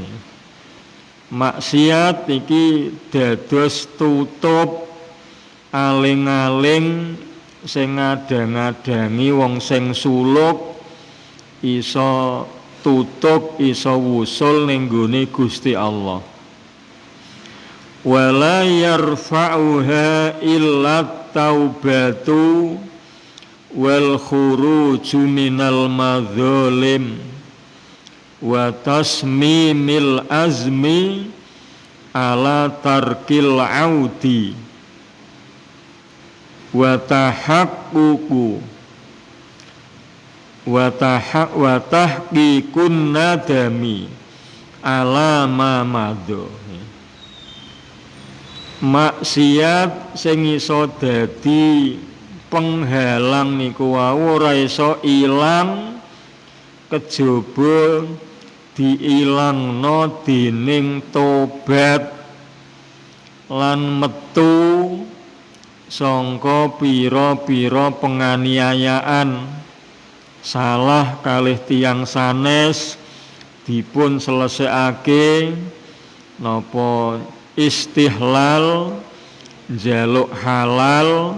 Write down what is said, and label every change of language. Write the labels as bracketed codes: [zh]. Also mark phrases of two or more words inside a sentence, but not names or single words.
[jv] Maksiat iki dados tutup aling-aling sing ngadang-adangi wong sing suluk iso tutup, iso wusul ning nggone Gusti Allah. [ar] ولا يرفعها إلا التوبة والخروج من المظالم وتصميم العزم على ترك العود وتحقق وتحقيق الندم على ما مضى. [jv] Maksiat sing iso dadi penghalang niku wau ora iso ilang kejaba diilangno dening tobat lan metu sangka pira-pira penganiayaan salah kalih tiyang sanes dipun selesekake napa istihlal njaluk halal.